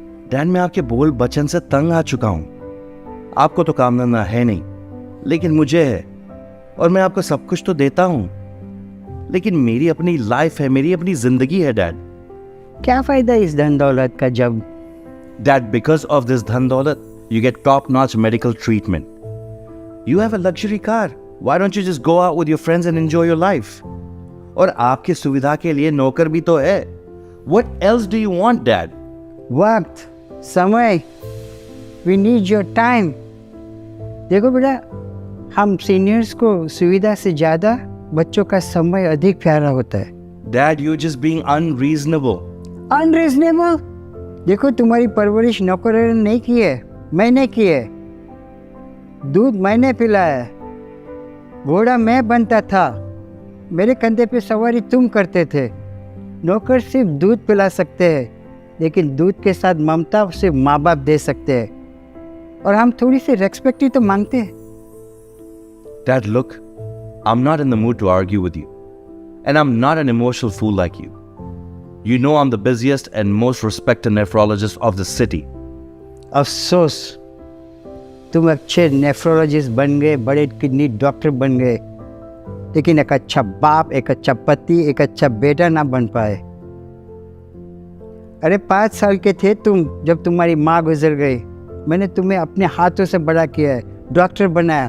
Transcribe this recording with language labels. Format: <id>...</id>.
<hi>Dad मैं आपके बोल बचन से तंग आ चुका हूं। आपको तो काम धंधा है नहीं, लेकिन मुझे है, और मैं आपको सब कुछ तो देता हूं, लेकिन मेरी अपनी लाइफ है, मेरी अपनी जिंदगी है डैड। क्या फ़ायदा इस धन दौलत का जब</hi> <en>dead because of this</en> <hi>धन दौलत</hi> <en>you get top notch medical treatment. You have a luxury car. Why don't you just go out with your friends and enjoy your life?</en> <hi>और आपकी सुविधा के लिए नौकर भी तो है।</hi> <en>What else do you want, Dad?</en> <hi>वक्त, समय,</hi> <en>we need your time।</en> <hi>देखो बेटा, हम सीनियर्स को सुविधा से ज़्यादा बच्चों का समय अधिक प्यारा होता है।</hi> <en>Dad, you're just being unreasonable.</en> <hi>Unreasonable? देखो, तुम्हारी परवरिश नौकर ने नहीं की है, मैंने की है। दूध मैंने पिलाया, घोड़ा मैं बनता था, मेरे कंधे पे सवारी तुम करते थे। नौकर सिर्फ दूध पिला सकते हैं, लेकिन दूध के साथ ममता सिर्फ माँ बाप दे सकते हैं, और हम थोड़ी सी रेस्पेक्ट ही तो मांगते हैं।</hi> <en>Dad, look, I'm not in the mood to argue with you, and I'm not an emotional fool like you. You know I'm the busiest and most respected nephrologist of the city.</en> <hi>अफसोस, तुम अच्छे nephrologist बन गए, बड़े kidney doctor बन गए, लेकिन एक अच्छा बाप, एक अच्छा पति, एक अच्छा बेटा ना बन पाए। अरे 5 साल के थे तुम जब तुम्हारी माँ गुजर गई। मैंने तुम्हें अपने हाथों से बड़ा किया है, डॉक्टर बनाया।</hi>